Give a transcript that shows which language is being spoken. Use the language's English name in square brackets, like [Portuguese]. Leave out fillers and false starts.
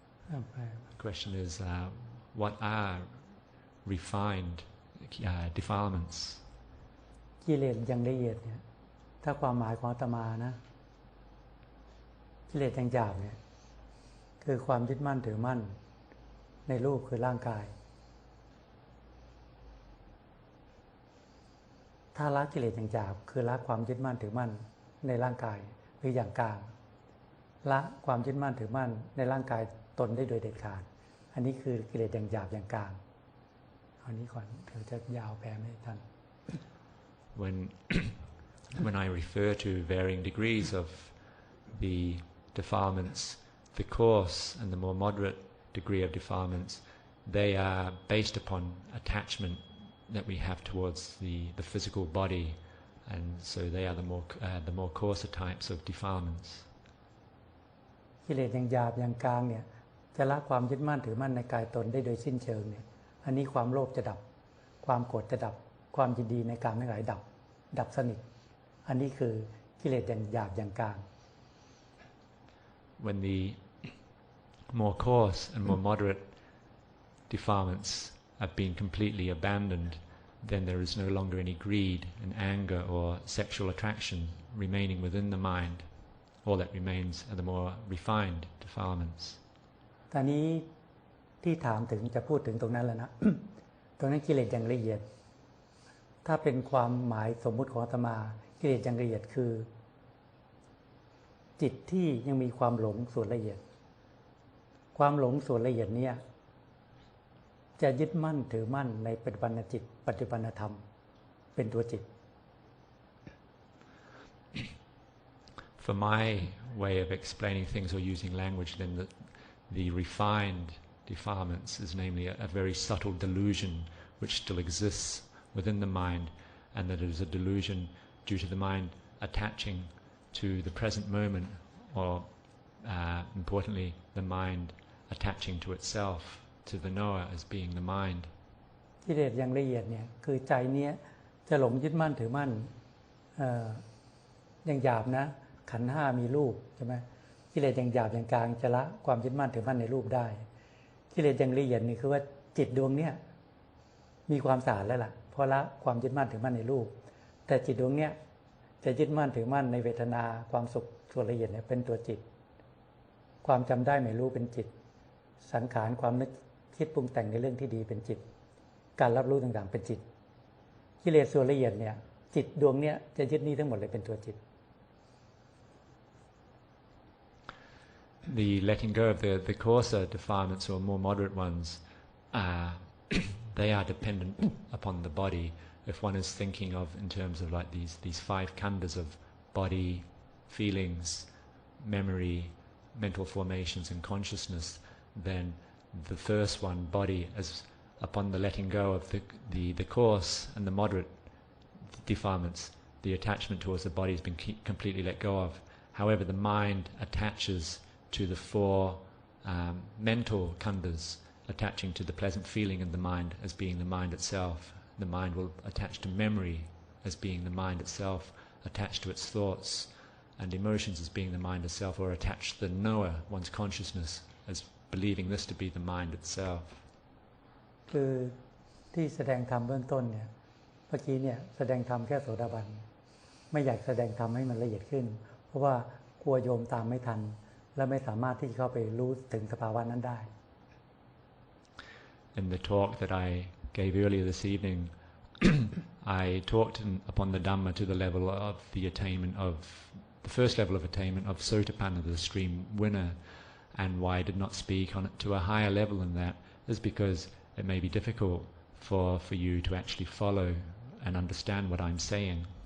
[English] The question is, what are refined defilements? [Thai] กิเลสอย่างละเอียดเนี่ยถ้าความหมายของอาตมานะกิเลสอย่างหยาบเนี่ยคือความยึดมั่นถือมั่นในรูปคือร่างกายถ้าละกิเลสอย่างหยาบคือละความยึดมั่นถือมั่นในร่างกายหรืออย่างกลางละความยึดมั่นถือมั่นในร่างกายตนได้โดยเด็ดขาดอันนี้คือกิเลสอย่างหยาบอย่างกลางเอานี้ก่อนเดี๋ยวจะยาวแปลไม่ทัน [English] When I refer to varying degrees of the defilements, the coarse and the more moderate degree of defilements, they are based upon attachment that we have towards the physical body, and so they are the more coarser types of defilements. [Thai] กิเลสอย่างหยาบอย่างกลางเนี่ยจะละความยึดมั่นถือมั่นในกายตนได้โดยสิ้นเชิงเนี่ยอันนี้ความโลภจะดับความโกรธจะดับความยินดีในการทั้งหลายดับสนิทอันนี้คือกิเลสอย่างหยาบอย่างกลาง [English] When the more coarse and more moderate defilements have been completely abandoned, then there is no longer any greed and anger or sexual attraction remaining within the mind. All that remains are the more refined defilements. [Thai] ตอนนี้ ที่ถามถึงจะพูดถึงตรงนั้นแล้วนะ ตรงนั้นกิเลสอย่างละเอียดถ้าเป็นความหมายสมมุติของอาตมากิเลสอย่างละเอียดคือจิตที่ยังมีความหลงส่วนละเอียดความหลงส่วนละเอียดเนี่ยจะยึดมั่นถือมั่นในปัจจุบันจิตปัจจุบันธรรมเป็นตัวจิต [English] For my way of explaining things or using language, then the refined defilements is namely a very subtle delusion which still exists within the mind, and that it is a delusion due to the mind attaching to the present moment, or importantly, the mind attaching to itself, to the knower as being the mind. [Thai] กิเลสอย่างละเอียดเนี่ยคือใจเนี้ยจะหลงยึดมั่นถือมั่นอย่างหยาบนะขันธ์ห้ามีรูปใช่ไหมกิเลสอย่างหยาบอย่างกลางจะละความยึดมั่นถือมั่นในรูปได้กิเลสอย่างละเอียดนี่คือว่าจิตดวงเนี้ยมีความสะอาดแล้วล่ะเพราะละความยึดมั่นถือมั่นในรูปแต่จิตดวงเนี้ยจะยึดมั่นถือมั่นในเวทนาความสุขส่วนละเอียดเนี่ยเป็นตัวจิต ความจำได้ไม่รู้เป็นจิตสังขารความนึกคิดปรุงแต่งในเรื่องที่ดีเป็นจิตการรับรู้ต่างๆเป็นจิตกิเลสส่วนละเอียดเนี่ยจิตดวงเนี้ยจะยึดนี้ทั้งหมดเลยเป็นตัวจิต [English] The letting go of the coarser defilements or more moderate ones, they are dependent upon the body. If one is thinking of in terms of like these five khandhas of body, feelings, memory, mental formations and consciousness, then the first one, body, as upon the letting go of the coarse and the moderate defilements, the attachment towards the body has been completely let go of. However, the mind attaches to the four mental khandhas, attaching to the pleasant feeling in the mind as being the mind itself. The mind will attach to memory as being the mind itself, attach to its thoughts and emotions as being the mind itself, or attach to the knower, one's consciousness, as believing this to be the mind itself. [Thai] คือที่แสดงธรรมเบื้องต้นเนี่ยเมื่อกี้เนี่ยแสดงธรรมแค่โสดาบันไม่อยากแสดงธรรมให้มันละเอียดขึ้นเพราะว่ากลัวโยมตามไม่ทันและไม่สามารถที่จะเข้าไปรู้ถึงสภาวะนั้นได้ [English] In the talk that I gave earlier this evening, I talked upon the Dhamma to the level of the attainment of the first level of attainment of Sotapanna, the stream winner, and why I did not speak on it to a higher level than that is because it may be difficult for you to actually follow and understand what I'm saying.